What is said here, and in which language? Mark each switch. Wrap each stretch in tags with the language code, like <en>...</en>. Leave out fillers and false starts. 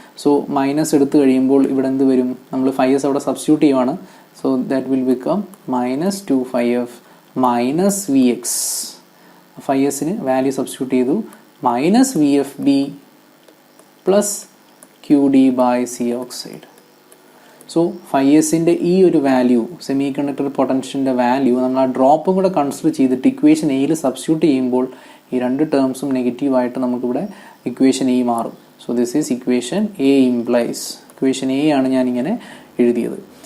<ml>So minus എടുത്തു കഴിയുമ്പോൾ ഇവിടെ എന്ത് വരും? നമ്മൾ phi s അവിടെ സബ്സ്റ്റിറ്റ്യൂട്ട് ചെയ്യുവാണ്.</ml> <en>So that will become minus 2φf minus Vx.</en> <ml>phi sന് value substitute ചെയ്തു.</ml> <en>Minus VFB plus QD by C oxide.</en> <ml>So phi sൻ്റെ ഈ ഒരു വാല്യൂ, സെമി കണ്ടക്ടർ പൊട്ടൻഷ്യലിൻ്റെ വാല്യൂ നമ്മൾ ആ ഡ്രോപ്പും കൂടെ കൺസിഡർ ചെയ്തിട്ട് ഇക്വേഷൻ എയിൽ സബ്സ്റ്റിറ്റ്യൂട്ട് ചെയ്യുമ്പോൾ ഈ രണ്ട് ടേംസും നെഗറ്റീവായിട്ട് നമുക്കിവിടെ ഇക്വേഷൻ എ മാറും.</ml> <en>So this is equation A implies.</en> <ml>Equation A ആണ് ഞാനിങ്ങനെ എഴുതിയത്.</ml>